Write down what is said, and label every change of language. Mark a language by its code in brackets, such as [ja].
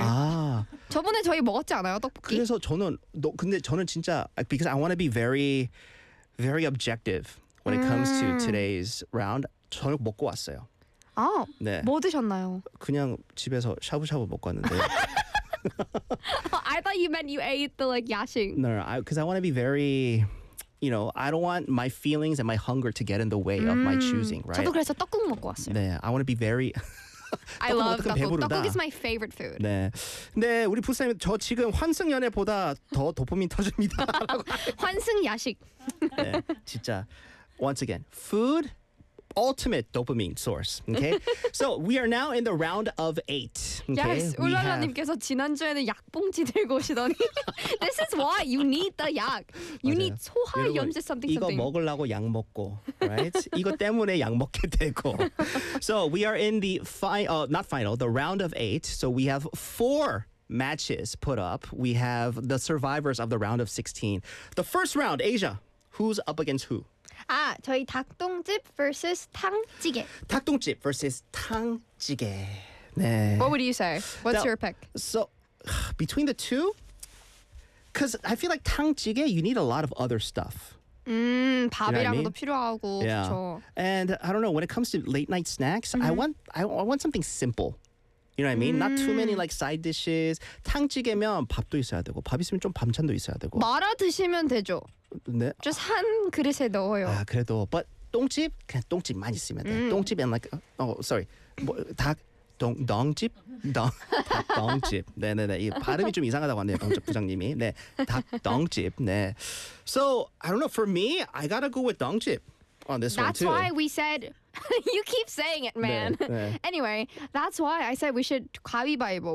[ko] 아. 저번에 저희 먹었지 않아요? 떡볶이. 그래서 저는 근데 저는 진짜 [en] because I want to be very very objective when it comes to today's round. [ko] 저녁 먹고 왔어요. 아. 네. 뭐 드셨나요? 그냥 집에서 샤브샤브 먹고 왔는데요. [en] I thought you meant you ate the like 야식. No, because I want to be very, you know, I don't want my feelings and my hunger to get in the way of my choosing, right? 저도 그래서 떡국 먹고 왔어요. 네, I want to be very. I love 떡국. [ko] 배부르다. [en] 떡국 is my favorite food. [ko] 네, 근데 네, 우리 부사님 저 지금 환승 연애보다 더 도포민 터집니다. 환승 야식. 네, [en] 진짜 once again food. Ultimate dopamine source. Okay, so we are now in the round of 8. Okay? Yes, [ko] 울랄라님께서 지난주에는 약봉지 들고 오시더니 [en] This is why you need the 약. You [ko] 맞아요. [en] need 소화염제 something 이거 something. [ko] 이거 먹으려고 약 먹고, right? 이거 때문에 약 먹게 되고. [en] So we are in the the round of 8. So we have 4 matches put up. We have the survivors of the round of 16. The first round, Asia, who's up against who? [ko] 아, 저희 닭똥집 vs 탕찌개. 닭똥집 vs 탕찌개. 네. [en] What would you say? What's your pick? So, between the two, because I feel like 탕찌개, you need a lot of other stuff. [ko] 밥이랑도 [en] you know what I mean? [ko] 필요하고, [en] yeah. [ko] 그렇죠. [en] And I don't know, when it comes to late night snacks, I want something simple. You know what I mean? Not too many like side dishes. [ko] 탕찌개면 밥도 있어야 되고, 밥 있으면 좀 반찬도 있어야 되고. 말아 드시면 되죠. 네. 그래서 한 그릇에 넣어요. 아, 그래도 but 똥집 그냥 똥집만 있으면 돼. 똥집 [en] and like sorry. [ko] 뭐, 닭 똥집? 닭똥집. 네, 네, 네. 이 발음이 좀 이상하다고 하네요. 방금 부장님이. 네. 닭똥집. 네. [en] So, I don't know for me, I got to go with 똥집 on this That's one too. That's why we said You keep saying it, man. [ko] 네, 네. [en] Anyway, that's why I said we should 가위바위보.